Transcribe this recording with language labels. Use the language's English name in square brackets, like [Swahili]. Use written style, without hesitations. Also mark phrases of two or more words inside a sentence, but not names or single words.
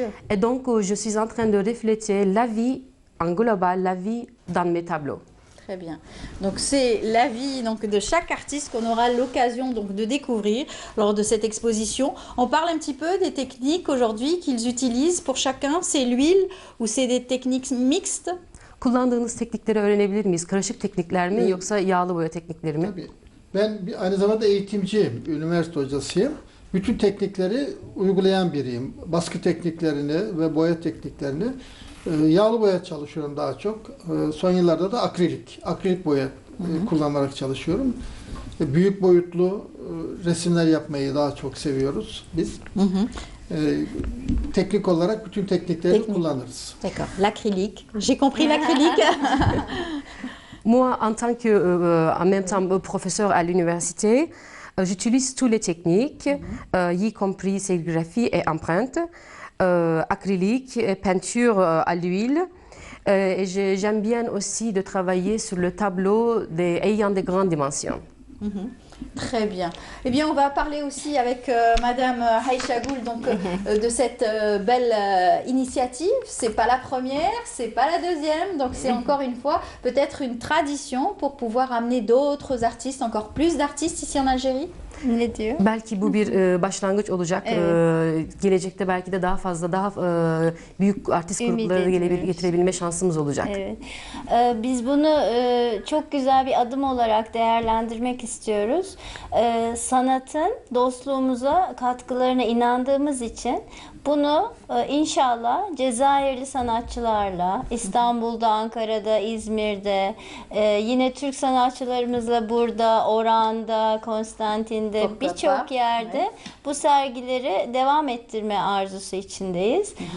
[French] Et donc, je suis en train de refléter la vie en global, la vie dans mes tableaux. Très bien. Donc c'est la vie de chaque artiste qu'on aura l'occasion de découvrir lors de cette exposition. On parle un petit peu des techniques aujourd'hui qu'ils utilisent pour chacun. C'est l'huile ou c'est des techniques mixtes? [Turkish] Kullandığınız teknikleri öğrenebilir miyiz? Karışık teknikler mi yoksa yağlı boya teknikleri mi? Tabii. Ben aynı zamanda eğitimciyim, üniversite hocasıyım. Bütün teknikleri uygulayan biriyim. Baskı tekniklerini ve boya tekniklerini. Yağlı boya çalışıyorum daha çok. Son yıllarda da akrilik boya kullanarak çalışıyorum. Büyük boyutlu resimler yapmayı daha çok seviyoruz biz. Teknik olarak bütün teknikleri kullanırız. [French] D'accord. L'acrylique. J'ai compris l'acrylique. Moi, en tant que, en même temps, professeur à l'université, j'utilise toutes les techniques, y compris sérigraphie et empreinte, acrylique, peinture à l'huile. Et j'aime bien aussi de travailler sur le tableau ayant de grandes dimensions. Très bien. Eh bien, on va parler aussi avec Madame Aïcha Goul de cette belle initiative. C'est pas la première, c'est pas la deuxième, donc c'est encore une fois peut-être une tradition pour pouvoir amener d'autres artistes, encore plus d'artistes ici en Algérie. [Turkish] Ne diyor? Belki bu bir başlangıç olacak. Gelecekte belki de daha fazla, daha büyük artist grupları getirebilme şansımız olacak. Evet. Biz bunu çok güzel bir adım olarak değerlendirmek istiyoruz. Sanatın dostluğumuza katkılarına inandığımız için bunu inşallah Cezayirli sanatçılarla, İstanbul'da, Ankara'da, İzmir'de, yine Türk sanatçılarımızla burada, Oran'da, Konstantin'de, birçok yerde bu sergileri devam ettirme arzusu içindeyiz.